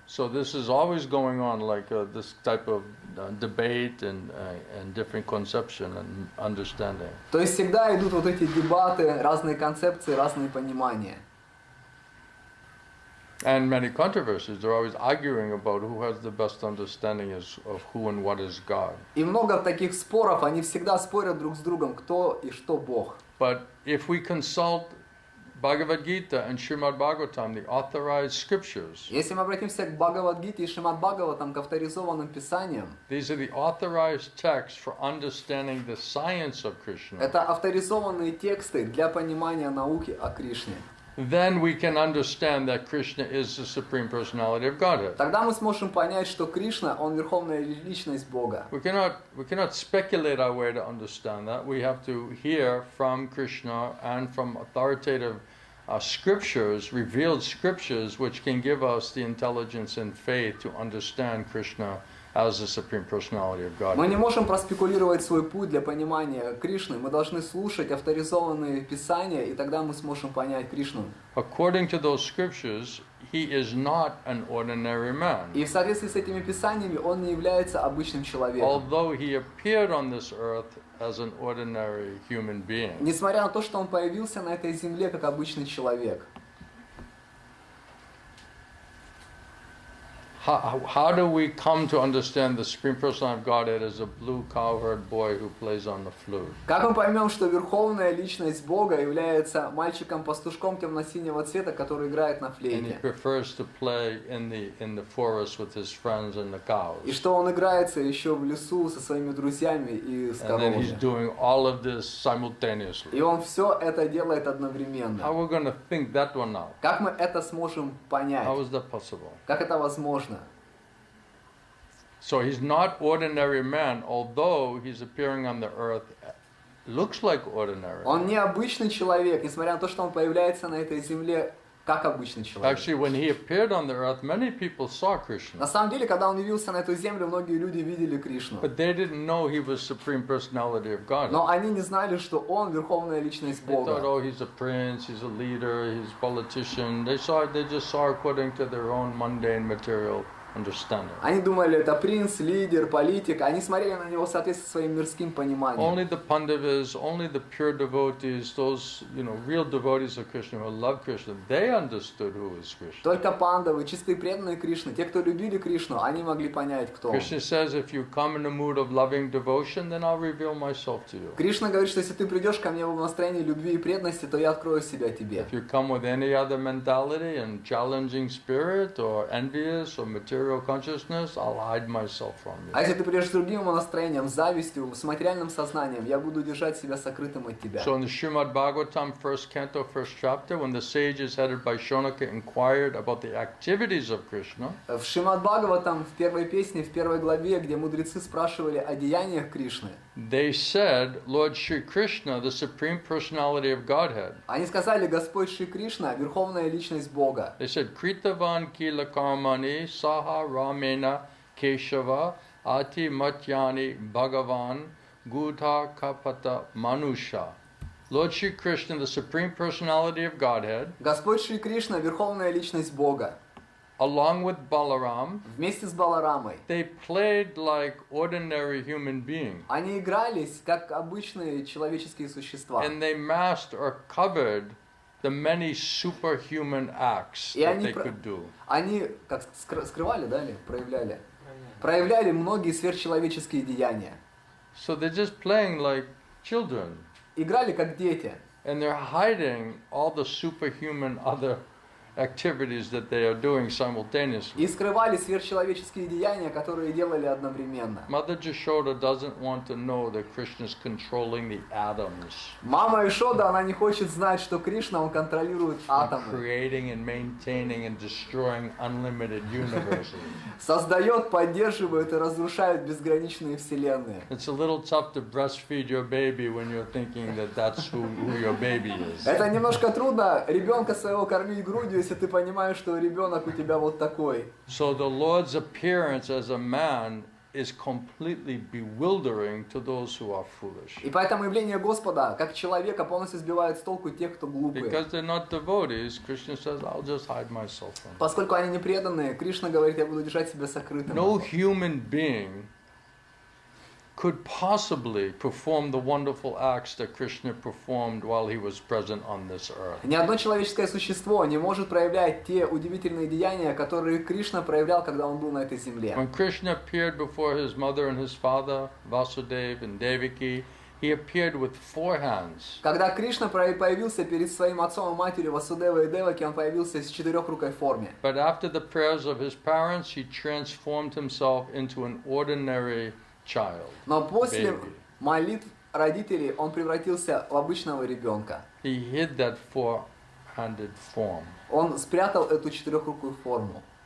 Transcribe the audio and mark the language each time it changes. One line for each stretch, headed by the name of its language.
English: So this is always going on, like this type of debate and different conception and understanding.
Russian: То есть всегда идут вот эти дебаты, разные концепции, разные понимания.
English: And many controversies. They're always arguing about who has the best understanding of who and what is God.
Russian: И много таких споров, они всегда спорят друг с другом, кто и что Бог.
English: But if we consult Bhagavad Gita and Srimad Bhagavatam, the authorized scriptures,
Russian: Если мы обратимся к Бхагавад-гите и Шримад Бхагаватам, к авторизованным писаниям,
English: these are the authorized texts for understanding the science of Krishna.
Russian: это авторизованные тексты для понимания науки о Кришне.
English: Then we can understand that Krishna is the Supreme Personality of Godhead.
Russian: Тогда мы сможем понять, что Кришна, он верховная личность Бога.
English: We cannot speculate our way to understand that. We have to hear from Krishna and from authoritative scriptures, revealed scriptures, which can give us the intelligence and faith to understand Krishna as the Supreme Personality of God.
Russian: Мы не можем проспекулировать свой путь для понимания Кришны. Мы должны слушать авторизованные писания, и тогда мы сможем понять Кришну.
English: According to those scriptures, he is not an ordinary man.
Russian: И в соответствии с этими писаниями он не является обычным человеком.
English: Although he appeared on this earth as an ordinary human being.
Russian: Несмотря на то, что он появился на этой земле как обычный человек.
English: How do we come to understand the Supreme Personality of Godhead as a blue cowherd boy who plays on the flute?
Russian: Как мы поймем, что верховная личность Бога является мальчиком-пастушком темно-синего цвета, который играет на
English: And he
Russian: флейте?
English: prefers to play in the forest with his friends and the cows.
Russian: И что он играется еще в лесу со своими друзьями и с
English: And then he's
Russian: коровами.
English: doing all of this simultaneously.
Russian: И он все это делает
English: How
Russian: одновременно.
English: we're going to think that one out?
Russian: Как мы это сможем понять?
English: How is that possible?
Russian: Как это возможно?
English: So he's not ordinary man, although he's appearing on the earth, looks like ordinary.
Russian: Он не обычный человек, несмотря на то, что он появляется на этой земле как обычный человек.
English: Actually, when he appeared on the earth, many people saw Krishna,
Russian: На самом деле, когда он явился на эту землю, многие люди видели Кришну.
English: but they didn't know he was Supreme Personality of God.
Russian: Но они не знали, что он верховная личность
English: They thought,
Russian: Бога.
English: oh, he's a prince, he's a leader, he's a politician. They just saw according to their own mundane material understanding.
Russian: Они думали, это принц, лидер, политик. Они смотрели на него в соответствии со своим мирским пониманием.
English: Only the Pandavas, only the pure devotees, those real devotees of Krishna who love Krishna, they understood who is Krishna.
Russian: Только пандавы, чистые преданные Кришны, те, кто любили Кришну, они могли понять, кто он.
English: Krishna says, if you come in a mood of loving devotion, then I'll reveal myself to you.
Russian: Кришна говорит, что если ты придешь ко мне в настроении любви и преданности, то я открою себя тебе.
English: If you come with any other mentality and challenging spirit or envious or material consciousness, I'll hide myself from you.
Russian: А если ты придешь с другим настроением, с завистью, с материальным сознанием, я буду держать себя сокрытым от тебя.
English: So in the Srimad Bhagavatam, first canto, first chapter, when the sages headed by Shonaka inquired about the activities of Krishna,
Russian: В Шримад Бхагаватам, в первой песне, в первой главе, где мудрецы спрашивали о деяниях Кришны,
English: they said, Lord Shri Krishna, the Supreme Personality of Godhead.
Russian: они сказали, Господь Шри Кришна, верховная личность Бога.
English: They said,
Sanskrit: Kritavan kila karmani saha ramena Keshava Ati Matyani Bhagavan Gudha Kapata Manusha.
English: Lord Shri Krishna, the Supreme Personality of Godhead,
Russian: Господь Шри Кришна, Верховная Личность Бога,
English: along with Balaram,
Russian: вместе с Баларамой,
English: they played like ordinary human beings.
Russian: они игрались как обычные человеческие существа.
English: And they masked or covered the many superhuman acts
Russian: И
English: that
Russian: они
English: they could do.
Russian: Они как скрывали, да, или проявляли? Проявляли многие сверхчеловеческие деяния.
English: So they're just playing like children.
Russian: Играли как дети.
English: And they're hiding all the superhuman other activities that they are doing simultaneously.
Russian: И скрывали сверхчеловеческие деяния, которые делали одновременно.
English: Mother Jashoda doesn't want to know that Krishna is controlling the atoms.
Russian: Мама Ишода, она не хочет знать, что Кришна, он контролирует атомы.
English: Creating and maintaining and destroying unlimited universes.
Russian: Создает, поддерживает и разрушает безграничные вселенные.
English: It's a little tough to breastfeed your baby when you're thinking that that's who your baby is.
Russian: Это немножко трудно ребенка своего кормить грудью, если ты понимаешь, что ребенок у тебя вот такой.
English: So the Lord's appearance as a man is completely bewildering to those who are foolish.
Russian: И поэтому явление Господа, как человека, полностью сбивает с толку тех, кто глупые.
English: Because they're not devotees, Krishna says, I'll just hide myself from them.
Russian: Поскольку они не преданные, Кришна говорит, я буду держать себя сокрытым.
English: No human being could possibly perform the wonderful acts that Krishna performed while he was present on this earth.
Russian: Ни одно человеческое существо не может проявлять те удивительные деяния, которые Кришна проявлял, когда он был на этой земле.
English: When Krishna appeared before his mother and his father, Vasudeva and Devaki, he appeared with 4 hands.
Russian: Когда Кришна появился перед своим отцом и матерью Васудевой и Деваки, он появился с четырехрукой форме.
English: But after the prayers of his parents, he transformed himself into an ordinary child.
Russian: Но после
English: Baby.
Russian: молитв родителей он превратился в обычного ребенка.
English: He hid that 4-handed form.
Russian: Он спрятал эту четырехрукую форму.